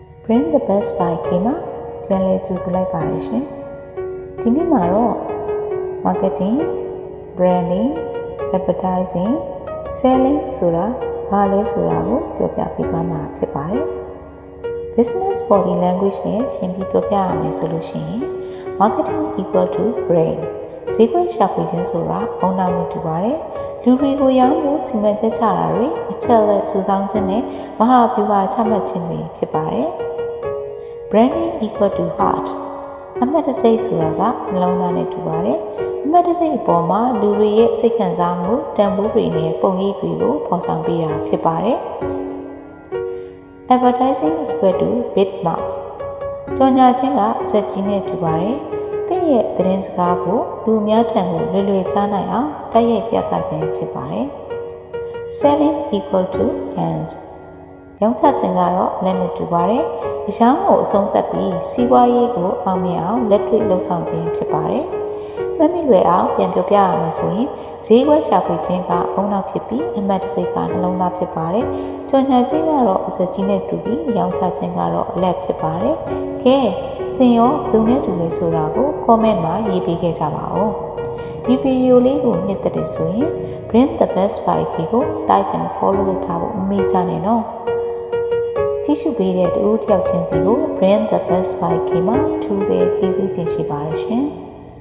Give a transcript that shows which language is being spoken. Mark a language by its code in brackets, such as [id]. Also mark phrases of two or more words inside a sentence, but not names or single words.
[my] Bring the best by ခေမှာပြန်လည်ကြိုဆိုလိုက်ပါတယ်ရှင်ဒီနေ့မှာတော့ [en] marketing branding advertising selling [my] ဆိုတာဘာလဲဆိုတာကိုပြောပြပေးသွားမှာဖြစ်ပါတယ် [en] business body language [my] နဲ့ရှင်းပြီးပြောပြရမယ်ဆိုလို့ရှိရင် [en] marketing equal to brain [my] ဈေးကွက်ရှာဖွေခြင်းဆိုတာအုံနောက်နဲ့တူပါတယ်လူတွေကိုရောင်းဖို့စီမံချက်ချတာတွေအချက်လက်စုဆောင်းခြင်း နဲ့မဟာဗျူဟာချမှတ်ခြင်းတွေဖြစ်ပါတယ် [en] branding equal to heart [my] အမှတ်တစိတ်ဆိုတာကနှလုံးသားနဲ့တူပါတယ်အမှတ်တစိတ်အပေါ်မှာလူတွေရဲ့စိတ်ခံစားမှုတန်ဖိုးတွေနဲ့ပုံရိပ်တွေကိုဖော်ဆောင်ပေးတာဖြစ်ပါတယ် [en] advertising equal to bit marks [my] ကြော်ညာခြင်းကစက်ကြီးနဲ့တူပါတယ်သင်ရဲ့သတင်းစကားကိုလူအများထံကိုလွယ်လွယ်ကြားနိုင်အောင်တိုက်ရိုက်ပြသခြင်းဖြစ်ပါတယ် [en] selling equal to hands [my] ရောင်းချခြင်း ကတော့လက်နဲ့တူပါတယ်အရောင်းကိုအဆုံးသတ်ပြီးစီးပွားရေးကိုအောင်မြင်အောင်လက်တွေ့လှုပ်ဆောင်ခြင်းဖြစ်ပါတယ်။မမိလွယ် အောင်ပြန်ပြောပြရမယ်ဆိုရင်ဈေးကွက်ရှာဖွေခြင်းကအုံနောက်ဖြစ်ပြီးအမှတ်တစိတ်ကနှလုံးသားဖြစ်ပါတယ်။ကြော်ညာခြင်းကတော့အစကြီးနဲ့တူပြီးရောင်းချခြင်းကတော့အလက်ဖြစ်ပါတယ်။ကဲသင်ရောသူနဲ့တူလဲဆိုတာကို comment မှာရေးပေးခဲ့ကြပါဦး။ဒီဗီဒီယိုလေးကိုနှစ်သက်တယ်ဆိုရင် Bring the best by ကို [en] like and follow [my] လုပ်ထားဖို့မမေ့ကြနဲ့နော်။ကြည့်ရှုပေးတဲ့တူတယောက်ချင်းစီကို Bring the best by မှာ2ပဲကျေးဇူးတင်ရှိပါတယ်ရှင်။